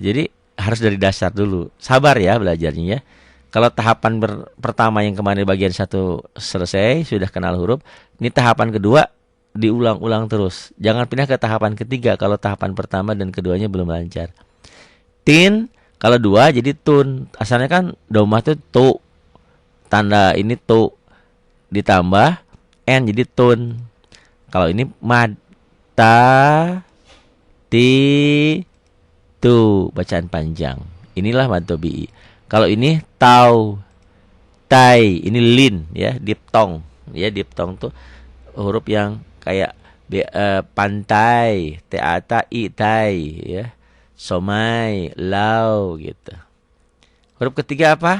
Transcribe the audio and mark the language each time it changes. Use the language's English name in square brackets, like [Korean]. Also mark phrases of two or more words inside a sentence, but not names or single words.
[Indonesian] Jadi harus dari dasar dulu. Sabar ya belajarnya ya. Kalau tahapan pertama yang kemarin bagian 1 selesai, sudah kenal huruf. Ini tahapan kedua diulang-ulang terus. Jangan pindah ke tahapan ketiga kalau tahapan pertama dan keduanya belum lancar. Tin, kalau 2 jadi tun. Asalnya kan domah itu tu. Tanda ini tu. Ditambah n jadi tun. Kalau ini mad. Ta, ti, tu. Bacaan panjang. Inilah [Arabic] mad tobi'i. [Indonesian] Kalau ini tau, tai, ini lin ya, diftong. Ya, diftong tuh huruf yang kayak pantai, teata, itai ya. Somai, lau gitu. Huruf ketiga apa?